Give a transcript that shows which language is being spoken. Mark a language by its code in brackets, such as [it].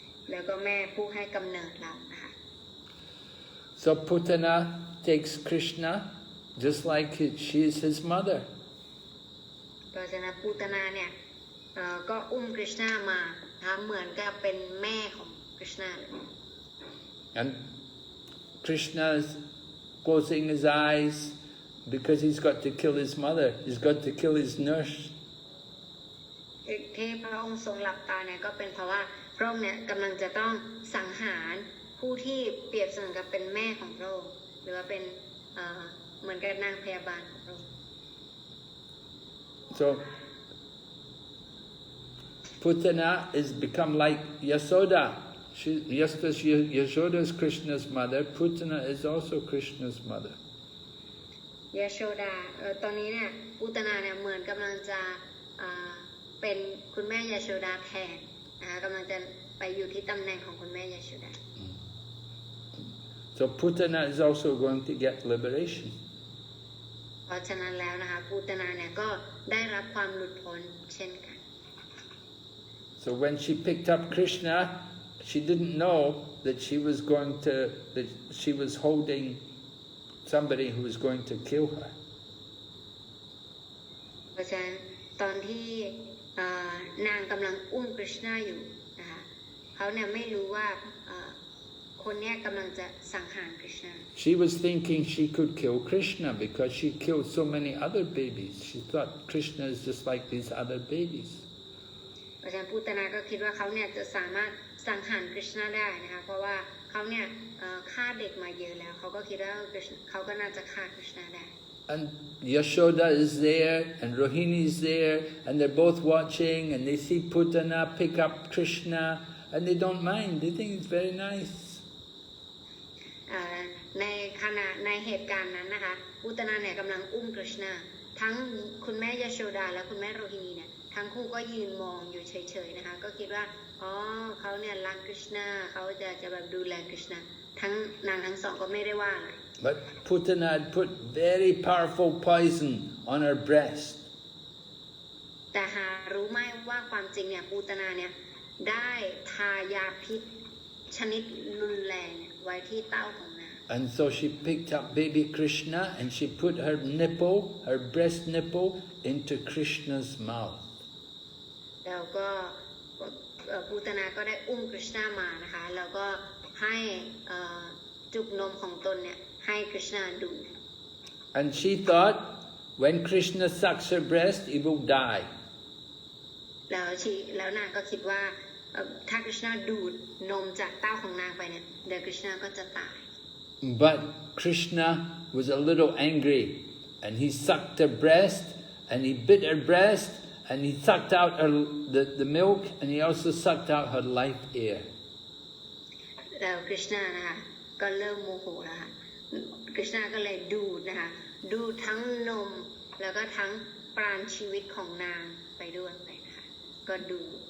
[th] แล้วก็แม่ผู้ให้กำเนิดเรานะคะ [en] So Putana takes Krishna just like she is his mother. [th] เพราะฉะนั้นปูตนาเนี่ยก็อุ้มคริชนามานะคะเหมือนกับเป็นแม่ของคริชนา [en] And Krishna is closing his eyes because he's got to kill his mother. He's got to kill his nurse. [th] ที่พระองค์ทรงหลับตาเนี่ยก็เป็นเพราะว่าพระองค์เนี่ยกำลังจะต้องสังหารผู้ที่เปรียบเสมือนกับเป็นแม่ของพระองค์หรือว่าเป็นเหมือนกับนางพยาบาลของพระองค์ [en] So Putana is become like Yasoda. Just as Yashoda is Krishna's mother, Putana is also Krishna's mother. [th] ยโชดาตอนนี้เนี่ยปูตนาเนี่ยเหมือนกำลังจะเป็นคุณแม่ยโชดาแทนนะคะกำลังจะไปอยู่ที่ตำแหน่งของคุณแม่ยโชดา [en] So Putana is also going to get liberation. [th] เพราะฉะนั้นแล้วนะคะปูตนาเนี่ยก็ได้รับความหลุดพ้นเช่นกัน [en] So when she picked up Krishna, she didn't know that she was holding somebody who was going to kill her. [th] เพราะฉะนั้นตอนที่นางกำลังอุ้มคริชนาอยู่นะคะเขาเนี่ยไม่รู้ว่าคนเนี้ยกำลังจะสังหารคริชนา [en] She was thinking she could kill Krishna because she killed so many other babies. She thought Krishna is just like these other babies. [th] เพราะฉะนั้นปูตนาก็คิดว่าเขาเนี่ยจะสามารถสังหารคริชนาได้นะคะเพราะว่าเขาเนี่ยฆ่าเด็กมาเยอะแล้วเขาก็คิดว่าเขาก็น่าจะฆ่าคริชนาได้ [en] And Yashoda is there, and Rohini is there, and they're both watching, and they see Putana pick up Krishna, and they don't mind. They think it's very nice. [th] ในขณะในเหตุการณ์นั้นนะคะอุตนาเนี่ยกำลังอุ้มกฤษณาทั้งคุณแม่ยโชดาและคุณแม่โรฮินีเนี่ยทั้งคู่ก็ยืนมองอยู่เฉยๆนะคะก็คิดว่าอ๋อเขาเนี่ยรักกฤษณาเขาจะแบบดูแลกฤษณาทั้งนางทั้งสองก็ไม่ได้ว่าอะไร [en] But Putana had put very powerful poison on her breast. [th] แต่หารู้ไหมว่าความจริงเนี่ยปูตนาเนี่ยได้ทายาพิษชนิดรุนแรงไว้ที่เต้าของนาง [en] And so she picked up baby Krishna and she put her nipple, her breast nipple, into Krishna's mouth. [th] แล้วก็ปูตนาก็ได้อุ้มกฤษณามานะคะแล้วก็ให้จุกนมของตนเนี่ยให้กฤษณาดู [en] And she thought when Krishna sucks her breast, he will die. [th] แล้วนางก็คิดว่าถ้ากฤษณาดูดนมจากเต้าของนางไปเนี่ยเดี๋ยวกฤษณาก็จะตาย [en] But Krishna was a little angry, and he sucked her breast, and he bit her breast, and he sucked out the milk, and he also sucked out her life air. [th] แล้วกฤษณานะคะก็เริ่มโมโหแล้วค่ะกฤษณาก็เลยดูดนะคะดูทั้งนมแล้วก็ทั้งปราณชีวิตของนางไปด้วยนะคะก็ดู